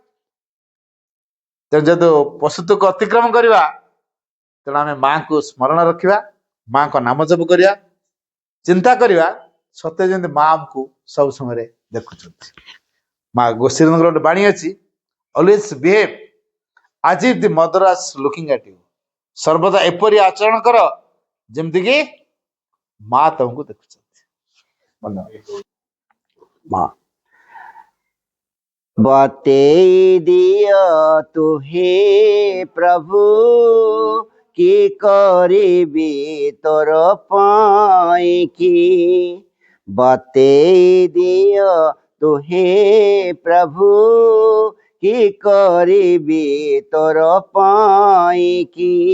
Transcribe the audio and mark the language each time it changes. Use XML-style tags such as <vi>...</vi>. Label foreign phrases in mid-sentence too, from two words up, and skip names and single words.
<or>ତେଣୁ ଯେହେତୁ ପଶୁତ୍ୱକୁ ଅତିକ୍ରମ କରିବା, ତେଣୁ ଆମେ ମାଙ୍କୁ ସ୍ମରଣ ରଖିବା, ମାଙ୍କ ନାମ ଜପ କରିବା, ଚିନ୍ତା କରିବା ସତେ ଯେମିତି ମା ଆମକୁ ସବୁ ସମୟରେ ଦେଖୁଛନ୍ତି। ମା ଗୋଶ୍ରୀଙ୍କର ଗୋଟେ ବାଣୀ ଅଛି,</or> <en>always behave as if the mother is looking at you.</en> <or>ସର୍ବଦା ଏପରି ଆଚରଣ କର ଯେମିତିକି ମା ତମକୁ ଦେଖୁଛନ୍ତି। ମା ବତେଇ ଦିଅ ତୁହେ ପ୍ରଭୁ କି କରିବି ତୋର ପାଇଁକି। ବତେଇ ଦିଅ ତୁହେ ପ୍ରଭୁ କି କରିବି ତୋର ପାଇଁକି।</or>